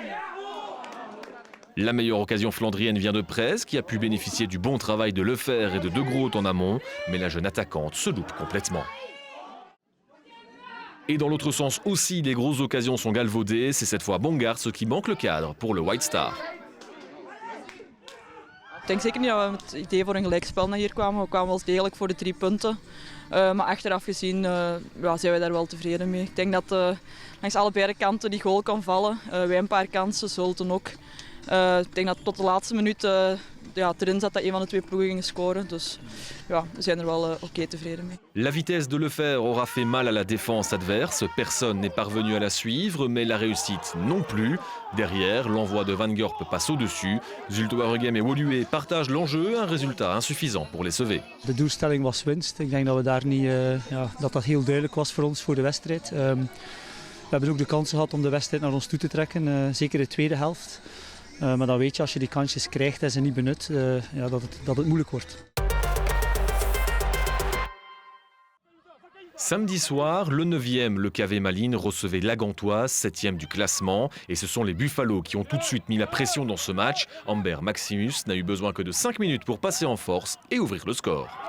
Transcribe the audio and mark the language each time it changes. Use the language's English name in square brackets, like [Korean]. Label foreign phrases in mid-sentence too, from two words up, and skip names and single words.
[French] La meilleure occasion flandrienne vient de Prez, qui a pu bénéficier du bon travail de Lefer et de De Groot en amont, mais la jeune attaquante se loupe complètement. Et dans l'autre sens aussi, les grosses occasions sont galvaudées, c'est cette fois Bongartz qui manque le cadre pour le White Star. [Dutch] Ik denk zeker niet dat we met het idee voor een gelijkspel naar hier kwamen. We kwamen wel degelijk voor de 3 punten. Maar achteraf gezien zijn we daar wel tevreden mee. Ik denk dat langs allebei de kanten die goal kan vallen. Wij een paar kansen, Zulte ook. Ik denk dat tot de laatste minuut erin zat dat een van de 2 ploegen ging scoren. Dus ja, we zijn er wel oké tevreden mee. [French] La vitesse de Lefer aura fait mal à la défense adverse. Personne n'est parvenu à la suivre, mais la réussite non plus. Derrière, l'envoi de Van Gorp passe au-dessus. Zulte Waregem et Woluwe partagent l'enjeu, un résultat insuffisant pour les Sevets. [Dutch] De doelstelling was winst. Ik denk dat we daar niet, dat heel duidelijk was voor ons voor de wedstrijd. We hebben ook de kans gehad om de wedstrijd naar ons toe te trekken, zeker de tweede helft. Maar dan weet je, als je die kansjes krijgt en ze niet benut, dat het moeilijk wordt. [French] Samedi soir, le 9e, le KV Malines recevait la Gantoise, 7e du classement. Et ce sont les Buffalo qui ont tout de suite mis la pression dans ce match. Amber Maximus n'a eu besoin que de 5 minutes pour passer en force et ouvrir le score.